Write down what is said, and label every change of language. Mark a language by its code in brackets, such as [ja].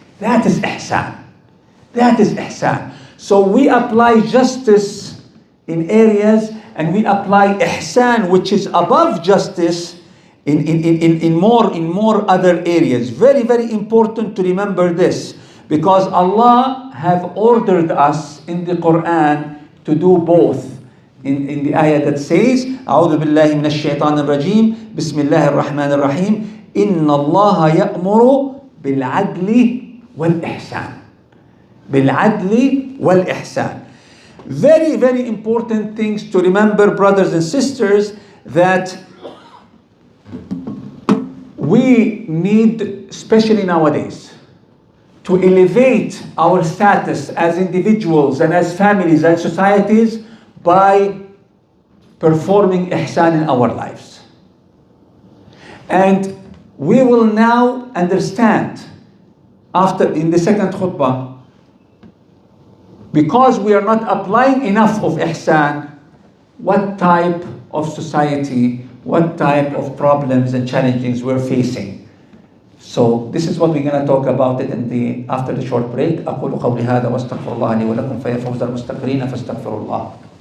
[en] That is ihsan. That is ihsan. So we apply justice in areas and we apply ihsan, which is above justice, in more other areas. Very, very important to remember this, because Allah have ordered us in the Quran to do both. In the ayah that says, [ar] أعوذ بالله من الشيطان الرجيم بسم الله الرحمن الرحيم إن الله يأمر بالعدل والإحسان. بالعدل والإحسان. [en] Very, very important things to remember, brothers and sisters, that we need, especially nowadays, to elevate our status as individuals and as families and societies by performing ihsan in our lives. And we will now understand, in the second khutbah, because we are not applying enough of ihsan, what type of society, what type of problems and challenges we're facing. So this is what we're going to talk about it after the short break. [ar] أقول قولي هذا واستغفر الله لي ولكم فيا فوز المستغفرين فاستغفروا الله.